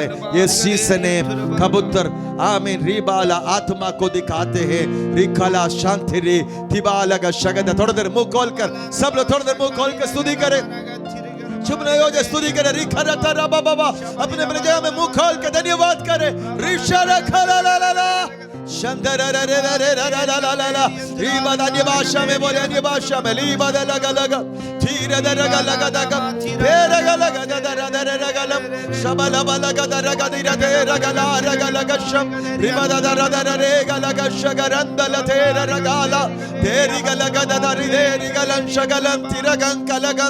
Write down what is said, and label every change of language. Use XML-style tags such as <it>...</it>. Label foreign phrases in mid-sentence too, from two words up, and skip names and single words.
<hi>ये सीजन है कबूतर, आमीन, रिबाला आत्मा को दिखाते हैं। रिकाला शांति रे तिबाला का शगद। थोड़ी देर मुंह खोल कर, सब लोग थोड़ी देर मुंह खोल कर स्तुति करें। चुप नहीं हो जाए, स्तुति करें। रिखरता रबा बाबा, अपने अपने जगह में मुंह खोल के धन्यवाद करें। रिशरा खला ला ला ला शंदर रे रे रे रे ला ला ला ला। रीबा अन्य भाषा में बोले, अन्य भाषा में लीबा दे लगा लगा धीरे दे लगा लगा लगा तेरे लगा लगा दे दे दे लगा लगा शबला बला लगा दे लगा धीरे दे लगा लगा लगा शब रीबा दे दे रे लगा शगरंद ल तेरे लगा ला तेरी लगा दे रे गलन शगलन तिरगं कलगं</hi>